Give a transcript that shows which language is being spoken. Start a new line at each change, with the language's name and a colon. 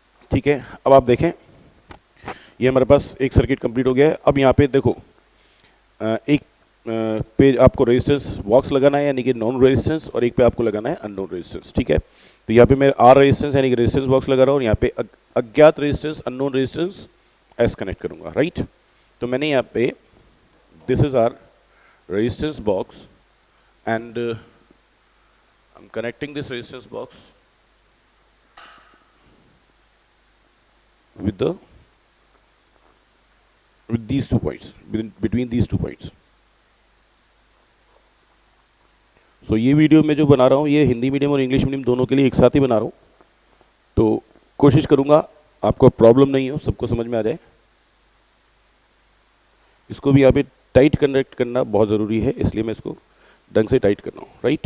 Hindi: ठीक है, अब आप देखें ये हमारे पास एक सर्किट कंप्लीट हो गया है। अब यहाँ पे देखो एक पे आपको रेजिस्टेंस बॉक्स लगाना है यानी कि नॉन रेजिस्टेंस, और एक पे आपको लगाना है अननोन रेजिस्टेंस। ठीक है, तो यहाँ पे मैं आर रेजिस्टेंस यानी कि रेजिस्टेंस बॉक्स लगा रहा हूँ और यहाँ पे अज्ञात resistance unknown resistance S connect करूँगा, राइट। तो मैंने यहाँ पे
English: This is our resistance box and I'm connecting this resistance box with these 2 points, between these 2 points.
Hindi: So ये वीडियो मैं जो बना रहा हूँ ये हिंदी मीडियम और इंग्लिश मीडियम दोनों के लिए एक साथ ही बना रहा हूँ, तो कोशिश करूँगा आपको प्रॉब्लम नहीं हो, सबको समझ में आ जाए। इसको भी यहाँ पे टाइट कनेक्ट करना बहुत ज़रूरी है, इसलिए मैं इसको ढंग से टाइट कर रहा हूँ, राइट।